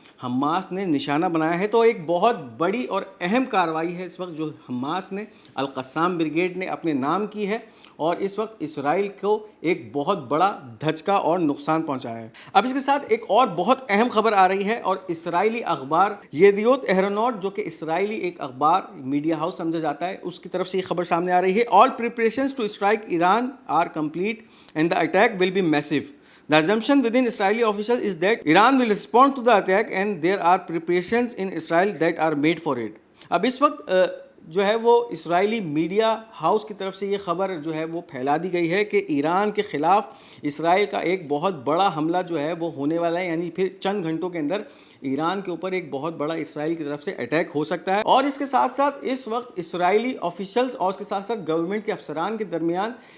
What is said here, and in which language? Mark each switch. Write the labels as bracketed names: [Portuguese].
[Urdu] Hamas نے نشانہ بنایا ہے۔ تو ایک بہت بڑی اور اہم کارروائی ہے اس وقت جو حماس نے القسام بریگیڈ نے اپنے نام کی ہے، اور اس وقت اسرائیل کو ایک بہت بڑا دھچکا اور نقصان پہنچایا ہے۔ اب اس کے ساتھ ایک اور بہت اہم خبر آ رہی ہے، اور اسرائیلی اخبار یدیوت اہرونوٹ جو کہ اسرائیلی ایک اخبار میڈیا ہاؤس سمجھا جاتا ہے، اس کی طرف سے یہ خبر سامنے آ رہی ہے: [English] All preparations to strike Iran are complete and the attack will be massive. The assumption within Israeli officials is that Iran will respond to the attack and there are preparations in Israel that are made for it. [Urdu] اب اس وقت جو ہے وہ اسرائیلی media house کی طرف سے یہ خبر جو ہے وہ پھیلا دی گئی ہے کہ ایران کے خلاف اسرائیل کا ایک بہت بڑا حملہ جو ہے وہ ہونے والا ہے، یعنی پھر چند گھنٹوں کے اندر ایران کے اوپر ایک بہت بڑا اسرائیل کی طرف سے اٹیک ہو سکتا ہے۔ اور اس کے ساتھ ساتھ اس وقت اسرائیلی آفیشلز اور اس کے ساتھ ساتھ گورنمنٹ کے افسران کے درمیان